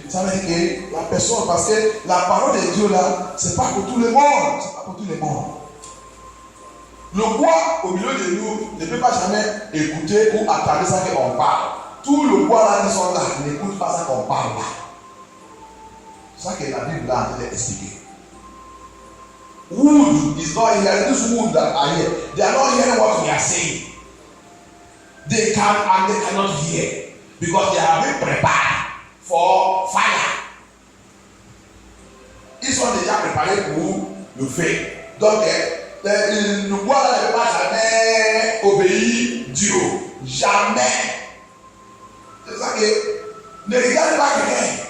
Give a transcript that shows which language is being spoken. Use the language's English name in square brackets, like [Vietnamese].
[French] Ça veut dire que la personne, parce que la parole de Dieu là, c'est pas pour tout le monde. C'est pas pour tout le monde. Le bois au milieu de nous ne peut pas jamais écouter ou attendre ça qu'on parle. Tout le bois là qui sont là n'écoute pas ça qu'on parle là. C'est ça que la Bible là a expliqué. [English] Wood is not hearing this wood that are here. They are not hearing what we are saying. They can and they cannot hear because they have been prepared for fire. [French] Ils sont déjà préparés pour le feu. Donc, le bois là ne peut pas jamais obéir Dieu. Jamais. C'est ça que ne regarde pas quelqu'un.